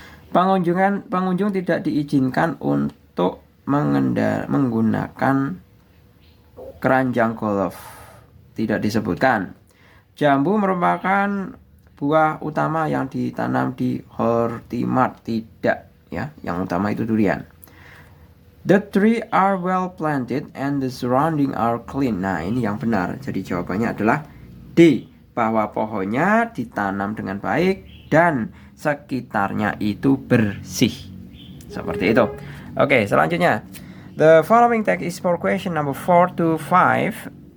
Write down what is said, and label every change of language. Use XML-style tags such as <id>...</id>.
<id>Pengunjung tidak diizinkan untuk menggunakan keranjang golf. Tidak disebutkan. Jambu merupakan buah utama yang ditanam di Hortimart. Tidak ya, yang utama itu durian.</id> <en>The trees are well planted and the surrounding are clean.</en> <id>Nah, ini yang benar. Jadi jawabannya adalah D, bahwa pohonnya ditanam dengan baik dan sekitarnya itu bersih. Seperti itu. Oke, selanjutnya.</id> <en>The following text is for question number 4 to 6.</en>